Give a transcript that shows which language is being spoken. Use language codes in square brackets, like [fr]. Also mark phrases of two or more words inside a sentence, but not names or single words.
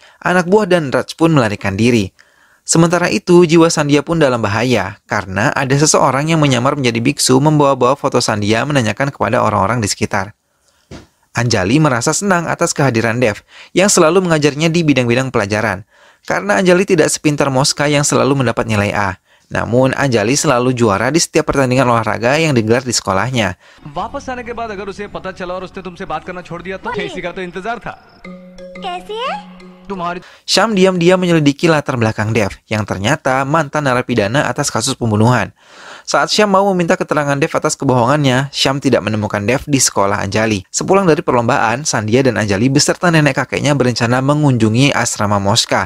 [id] Anak buah Dhanraj pun melarikan diri. Sementara itu, jiwa Sandhya pun dalam bahaya, karena ada seseorang yang menyamar menjadi biksu membawa-bawa foto Sandhya menanyakan kepada orang-orang di sekitar. Anjali merasa senang atas kehadiran Dev, yang selalu mengajarnya di bidang-bidang pelajaran. Karena Anjali tidak sepintar Moska yang selalu mendapat nilai A. Namun, Anjali selalu juara di setiap pertandingan olahraga yang digelar di sekolahnya. [hi] वापस आने के बाद अगर उसे पता चला और उसने तुमसे बात करना छोड़ दिया तो इसी का तो इंतजार था। कैसे है? तुम्हारी [id] Syam diam-diam menyelidiki latar belakang Dev, yang ternyata mantan narapidana atas kasus pembunuhan. Saat Syam mau meminta keterangan Dev atas kebohongannya, Syam tidak menemukan Dev di sekolah Anjali. Sepulang dari perlombaan, Sandhya dan Anjali beserta nenek kakeknya berencana mengunjungi asrama Moska.